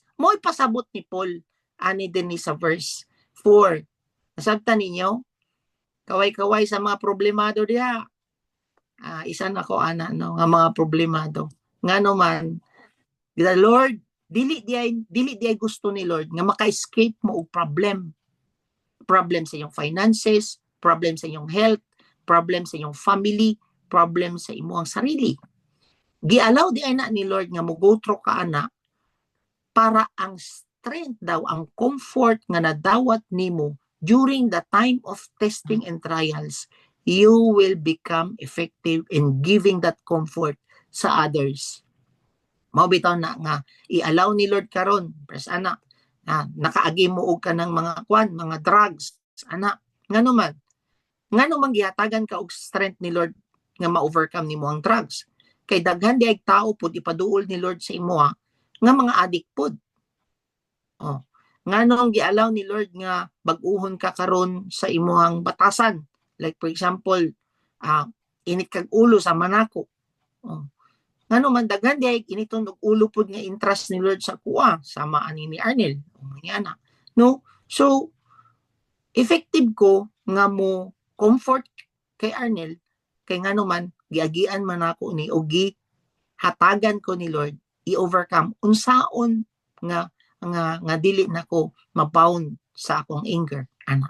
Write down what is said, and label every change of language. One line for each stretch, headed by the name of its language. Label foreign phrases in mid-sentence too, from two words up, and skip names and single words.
Cebuano: Mo ipasabot ni Paul ani din sa verse 4. Nasabtan ninyo? Kaway-kaway sa mga problemado diha. Isa na ko ana no nga mga problemado. Ngano man
English: the Lord
Cebuano: dili di ay gusto ni Lord nga maka-escape mo og problem. Problem sa iyong finances, problem sa iyong health, problem sa iyong family, problem sa imong sarili. Gialaw di ay na ni Lord nga mo
English: go through
Cebuano: ka ana para ang strength daw, ang comfort nga nadawat nimo
English: during the time of testing and trials, you will become effective in giving that comfort
Cebuano: sa others. Mao bitaw na nga i-allow ni Lord karon, pres ana, nakaagi mo og kanang mga mga drugs, ana, ngano man gihatagan ka og strength ni Lord nga ma-overcome nimo ang drugs. Kay daghan di ay tao pud ipaduol ni Lord sa imo nga mga addict pud. Nganong gialaw ni Lord nga bag-uhon ka karon sa imuhang batasan.
English: Like for example,
Cebuano: init kag ulo sa manako. Ngano man daghan di ay initon og ulo pud nga interest ni Lord sa kuha, sama ani ni Arnel. No? So effective ko nga mo comfort kay Arnel kay ngano man giagian man ako ni og hatagan ko ni Lord i-overcome unsaon nga dili nako mabound sa akong anger, anak.